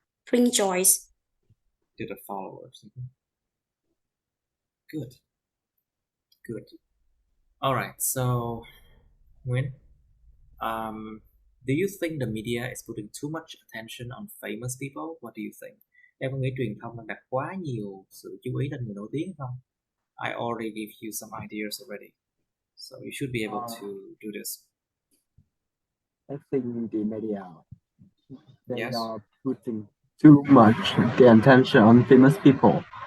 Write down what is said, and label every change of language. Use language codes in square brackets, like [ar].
[en] Bring joy to the followers. Good. All right. So, Nguyen, do you think the media is putting too much attention on famous people? What do you think? [vi] Em có nghĩ truyền thông đang đặt quá nhiều sự chú ý lên người nổi tiếng không? [en] I already gave you some ideas already, so you should be able to do this. I think the media are putting too much the attention on famous people.